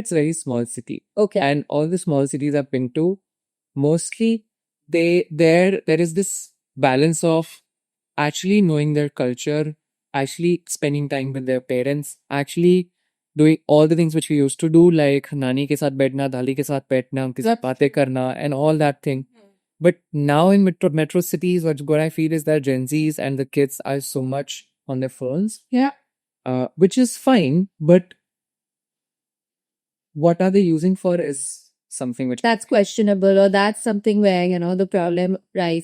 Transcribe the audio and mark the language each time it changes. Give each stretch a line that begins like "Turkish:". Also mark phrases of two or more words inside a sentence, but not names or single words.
English: It's a very small city. Okay. And all the small cities I've been to, mostly there is this balance of actually knowing their culture, actually spending time with their parents, actually doing all the things which we used to do, like
Hindi: नानी के साथ बैठना, दादी के साथ बैठना, उनकी साथ बातें करना,
English: and all that thing. But now in metro cities, what I feel is that Gen Zs and the kids are so much on their phones. Yeah. Which is fine, but what are they using for is something which That's questionable, or that's something where, the problem rises.